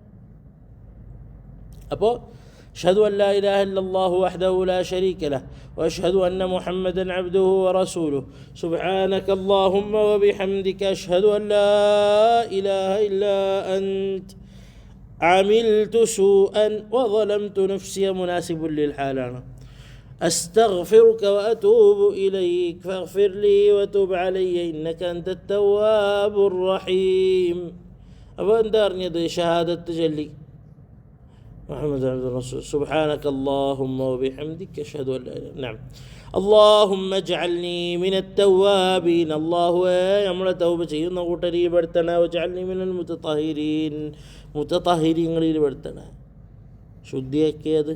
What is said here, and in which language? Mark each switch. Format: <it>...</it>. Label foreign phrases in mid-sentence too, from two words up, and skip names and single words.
<ar>അപ്പോൾ أشهد أن لا إله إلا الله وحده لا شريك له وأشهد أن محمدا عبده ورسوله سبحانك اللهم وبحمدك أشهد أن لا إله إلا أنت عملت سوءا وظلمت نفسي مناسب للحال. أستغفرك وأتوب إليك فاغفر لي وتب علي إنك أنت التواب الرحيم.</ar> <ml>അപ്പോൾ എന്താ പറഞ്ഞത്? ഷഹാദത്ത് ചൊല്ലി</ml> <ar>محمد عبد الرسول سبحانك اللهم وبحمدك أشهد أن لا إله نعم اللهم اجعلني من التوابين.</ar> <ml>അല്ലാഹുവേ നമ്മളെ തൗബ ചെയ്യുന്ന കൂട്ടരിൽ പെടുത്തണേ.</ml> <ar>واجعلني من المتطهرين,</ar> <ml>മുതതഹിരീങ്ങളിൽ പെടുത്തണേ, ശുദ്ധിയാക്കിയത്.</ml>